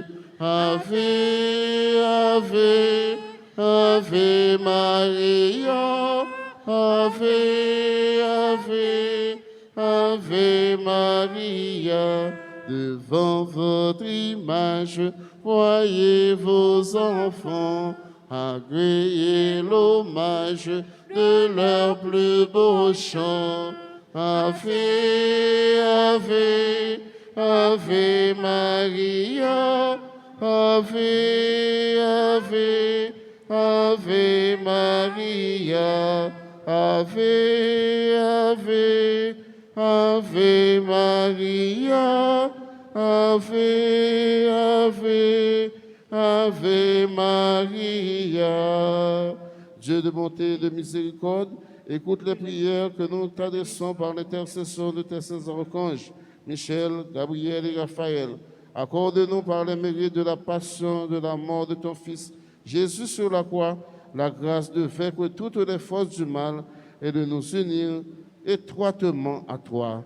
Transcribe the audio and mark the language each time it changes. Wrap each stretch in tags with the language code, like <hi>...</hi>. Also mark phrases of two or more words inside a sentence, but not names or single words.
<la>Ave, Ave, Ave Maria, Ave, Ave, Ave Maria.</la> <fr>Devant votre image, voyez vos enfants, agréez l'hommage de leur plus beau chant.</fr> <la>Ave, Ave, Ave Maria, Ave, Ave, Ave Maria, Ave, Ave, Ave Maria, Ave, Ave, Ave Maria.</la> <fr>Dieu de bonté et de miséricorde, écoute les prières que nous t'adressons par l'intercession de tes saints archanges, Michel, Gabriel et Raphaël. Accorde-nous par les mérites de la passion, de la mort de ton Fils, Jésus sur la croix, la grâce de vaincre toutes les forces du mal et de nous unir étroitement à toi.</fr>